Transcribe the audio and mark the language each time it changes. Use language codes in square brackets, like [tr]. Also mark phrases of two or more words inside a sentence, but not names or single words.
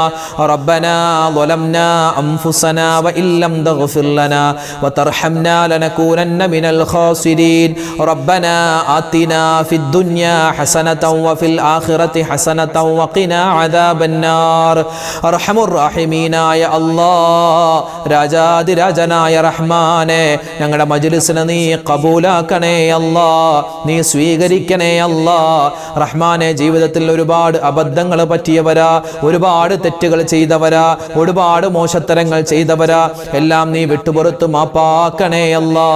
[ar] ربنا ظلمنا أنفسنا وإن لم تغفر لنا وترحمنا لنكونن من الخاسرين. ربنا آتنا في الدنيا حسنة وفي الآخرة حسنة وقنا عذاب النار. أرحم الراحمين [ml] റഹ്മാനായ അല്ലാ, രാജാതിരാജനായ റഹ്മാനെ, ഞങ്ങളുടെ മജ്ലിസിനെ നീ കബൂലാക്കണേ അല്ലാ, നീ സ്വീകരിക്കണേ അല്ലാ. റഹ്മാനെ, ജീവിതത്തിൽ ഒരുപാട് അബദ്ധങ്ങൾ പറ്റിയവരാ, ഒരുപാട് തെറ്റുകൾ ചെയ്തവരാ, ഒരുപാട് മോശത്തരങ്ങൾ ചെയ്തവരാ, എല്ലാം നീ വിട്ടുപുറത്ത് മാപ്പാക്കണേ അല്ലാ.